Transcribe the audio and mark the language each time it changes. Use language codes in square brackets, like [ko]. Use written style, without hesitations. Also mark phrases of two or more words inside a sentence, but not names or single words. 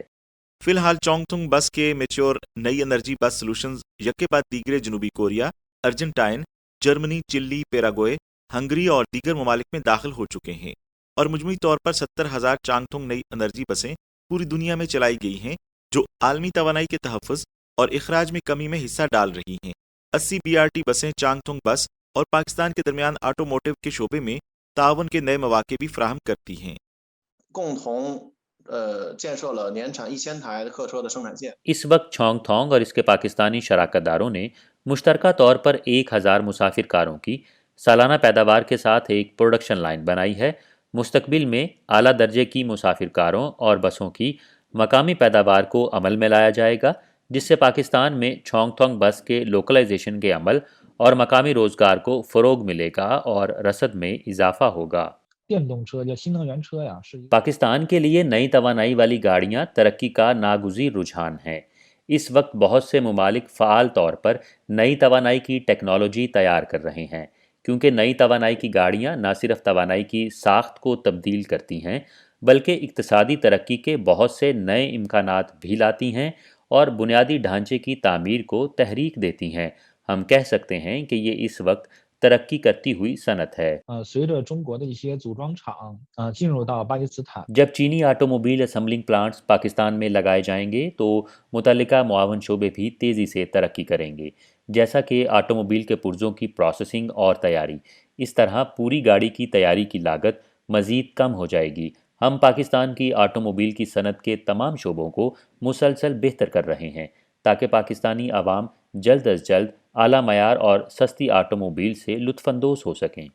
[ur] فی الحال چونگ تھونگ بس کے میچیور نئی [en] energy bus solutions [ur] یکے بعد دیگرے جنوبی کوریا، ارجنٹائن، جرمنی، چلی، پیراگوئے، ہنگری اور دیگر ممالک میں داخل ہو چکے ہیں اور مجموعی طور پر 70,000 چانگ تھونگ نئی انرجی بسیں پوری دنیا میں چلائی گئی ہیں جو عالمی توانائی کے تحفظ اور اخراج میں کمی میں حصہ ڈال رہی ہیں. 80 BRT بسیں چانگ تھونگ بس اور پاکستان کے درمیان آٹوموٹیو کے شعبے میں تعاون کے نئے مواقع بھی فراہم کرتی ہیں. [zh] 共同建设了年产1000台客车的生产线。 [ur] اس وقت چھونگ اور اس کے پاکستانی شراکت داروں نے مشترکہ طور پر 1000 مسافر کاروں کی سالانہ پیداوار کے ساتھ ایک [en] production line [ur] بنائی ہے. مستقبل میں اعلیٰ درجے کی مسافر کاروں اور بسوں کی مقامی پیداوار کو عمل میں لایا جائے گا، جس سے پاکستان میں چھونگ بس کے لوکلائزیشن کے عمل اور مقامی روزگار کو فروغ ملے گا اور رسد میں اضافہ ہوگا. [zh] 电动车叫新能源车呀，是 [ur] پاکستان کے لیے نئی توانائی والی گاڑیاں ترقی کا ناگزیر رجحان ہے. اس وقت بہت سے ممالک فعال طور پر نئی توانائی کی ٹیکنالوجی تیار کر رہے ہیں، کیونکہ نئی توانائی کی گاڑیاں نہ صرف توانائی کی ساخت کو تبدیل کرتی ہیں بلکہ اقتصادی ترقی کے بہت سے نئے امکانات بھی لاتی ہیں اور بنیادی ڈھانچے کی تعمیر کو تحریک دیتی ہیں. ہم کہہ سکتے ہیں کہ یہ اس وقت ترقی کرتی ہوئی صنعت ہے. [zh] 随着中国的一些组装厂进入到巴基斯坦， [ur] جب چینی [en] automobile assembling plants [ur] پاکستان میں لگائے جائیں گے تو متعلقہ معاون شعبے بھی تیزی سے ترقی کریں گے، جیسا کہ آٹوموبائل کے پرزوں کی پروسیسنگ اور تیاری. اس طرح پوری گاڑی کی تیاری کی لاگت مزید کم ہو جائے گی. ہم پاکستان کی آٹوموبائل کی صنعت کے تمام شعبوں کو مسلسل بہتر کر رہے ہیں تاکہ پاکستانی عوام جلد از جلد اعلیٰ معیار اور سستی آٹوموبائل سے لطف اندوز ہو سکیں.